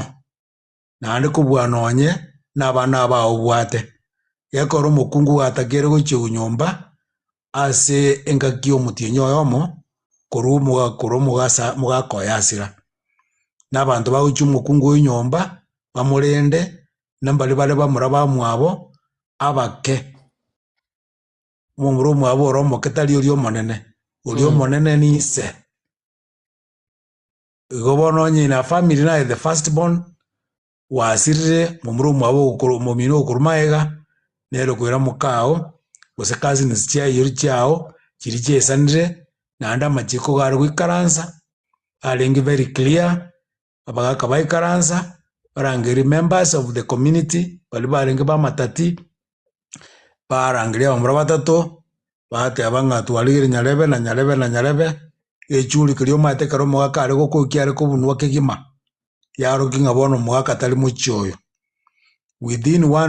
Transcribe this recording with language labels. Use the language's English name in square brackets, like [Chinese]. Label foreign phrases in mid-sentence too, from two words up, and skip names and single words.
[Gusii] nande kobua nonye n'abana abao bwate gekora omokungu gatakere gochia nyomba ase engaki omotienyi oyomo korwa mogakoya asira n'abanto bagochia omokungu oyo nyomba bamorende nambari bare bamura bamwabo abake omomura omwabo ore omoke tari oria omonene oria omonene ni ise igo bono onye na family naye [English] the first born [Gusii] wasirire momura omwabo omomino okorwa maega nero kwera mokao gose cousins chiaiyori chiao chiri chiesanire naende amachiko gare goikaransa arenge [English] very clear [Gusii] abagaka baikaransa barangeri [English] members of the community [Gusii] bari barenge bamatati barangeria bamura batatu bateba ng'a twarigire nyarebe na nyarebe na nyarebe echuri kiri omate kare omogaka are gokokia are kobunwa kegima yaroki ng'a bono omogaka tari mochi oyo within 1